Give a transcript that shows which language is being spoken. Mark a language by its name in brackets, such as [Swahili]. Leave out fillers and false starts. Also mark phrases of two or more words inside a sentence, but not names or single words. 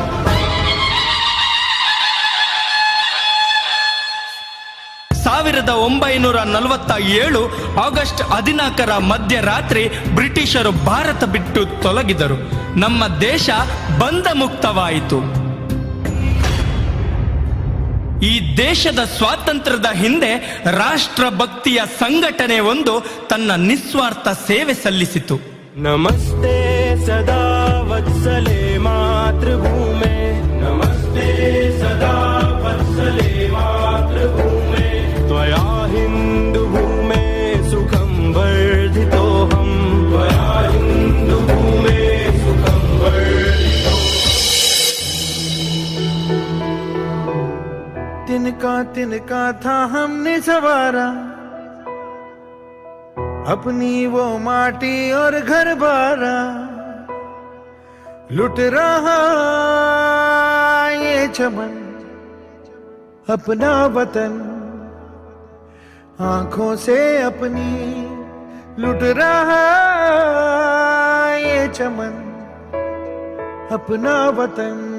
[Kannada] 1947 ಆಗಸ್ಟ್ 14 ಮಧ್ಯರಾತ್ರಿ ಬ್ರಿಟಿಷರು ಭಾರತ ಬಿಟ್ಟು ತೊಲಗಿದರು. ನಮ್ಮ ದೇಶ ಬಂಧ ಮುಕ್ತವಾಯಿತು. ಈ ದೇಶದ ಸ್ವಾತಂತ್ರ್ಯದ ಹಿಂದೆ ರಾಷ್ಟ್ರಭಕ್ತಿಯ ಸಂಘಟನೆ ಒಂದು ತನ್ನ ನಿಸ್ವಾರ್ಥ ಸೇವೆ ಸಲ್ಲಿಸಿತು. [Sanskrit] ನಮಸ್ತೆ ಸದಾ ವತ್ಸಲೆ ಮಾತೃಭೂಮೆ, ನಮಸ್ತೆ ಸದಾ ವತ್ಸಲೆ ಮಾತೃಭೂಮೆ, ತ್ವಯಾ ಹಿಂದೂ ಭೂಮೆ ಸುಖಂ ವರ್ಧಿತೋಹಂ, ತ್ವಯಾ ಹಿಂದೂ ಭೂಮೆ ಸುಖಂ ವರ್ಧಿತೋಹಂ. [Hindi] तिनका था हमने सवारा, अपनी वो माटी और घर बारा, लुट रहा ये चमन अपना वतन, आंखों से अपनी लुट रहा ये चमन अपना वतन,